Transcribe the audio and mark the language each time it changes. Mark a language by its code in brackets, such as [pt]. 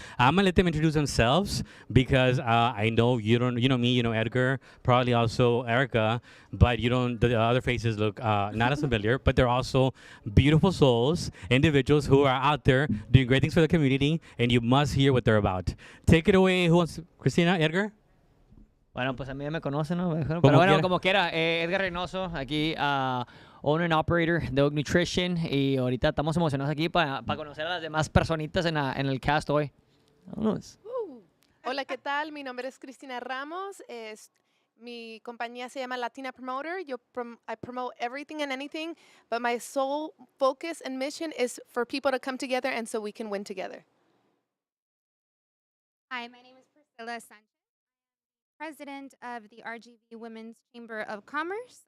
[en] I'm gonna let them introduce themselves because I know you don't. You know me. You know Edgar. Probably also Erica. But you don't. The other faces look not as familiar. But they're also beautiful souls, individuals who are out there doing great things for the community, and you must hear what they're about. Take it away. Who wants? Christina, Edgar. [es] Bueno, pues a mí ya me conocen, ¿no? Pero Como bueno, quiera. como quiera, Edgar Reynoso, aquí, [en] owner and operator [es] de Oak Nutrition. Y ahorita estamos emocionados aquí para conocer a las demás personitas en el cast hoy. Vámonos. Hola, ¿qué tal? Mi nombre es Cristina Ramos. Mi compañía se llama Latina Promoter. [en] I promote everything and anything, but my sole focus and mission is for people to come together and so we can win together. Hi, my name is Priscilla Sanchez, president of the RGV Women's Chamber of Commerce.